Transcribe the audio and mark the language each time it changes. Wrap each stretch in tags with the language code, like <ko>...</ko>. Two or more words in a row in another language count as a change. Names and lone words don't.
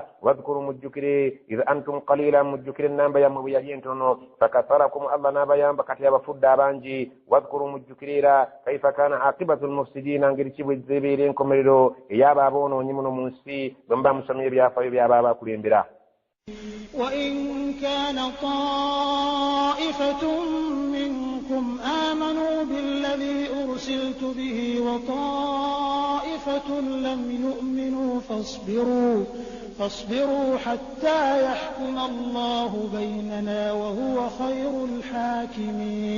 <lg>Wadhkuru, mujjukire,</lg> <ar>إذ أنتم قليلا,</ar> <lg>mujjukire ennamba yammwe bwe yali entono, fakatharakum, Allah n'abayamba kati abafudde abangi. Wadhkuru, mujjukire era</lg> <ar>كيف كان عاقبة المفسدين,</ar> <lg>ngeri ki bwe zebeera enkomerero ey'abo aboonoonyi muno mu nsi bwe muba musomye ebyafaayo by'abo abakulembera.</lg> <ar>وإن كان طائفة منكم آمنوا بالذي أرسلت به وطائفة طائفة لم يؤمنوا فاصبروا حتى يحكم الله بيننا وهو خير الحاكمين.</ar>